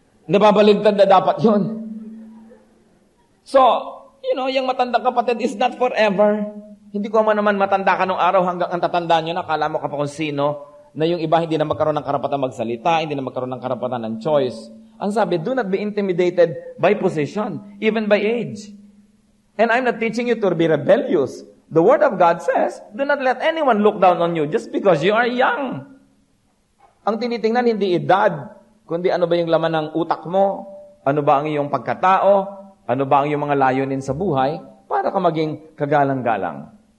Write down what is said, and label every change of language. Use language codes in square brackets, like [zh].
[tl] Nababaligtad na dapat yon. So, yung matandang kapatid [en] is not forever. [tl] Hindi ko naman matanda ka nung araw hanggang ang tatandaan nyo na, kala mo ka pa kung sino, na yung iba hindi na magkaroon ng karapatan magsalita, hindi na magkaroon ng karapatan ng choice. Ang sabi, [en] do not be intimidated by position, even by age. And I'm not teaching you to be rebellious. The Word of God says, do not let anyone look down on you just because you are young. [tl] Ang tinitingnan hindi edad, kundi ano ba yung laman ng utak mo, ano ba ang iyong pagkatao, ano ba ang iyong mga layunin sa buhay, para ka maging kagalang-galang.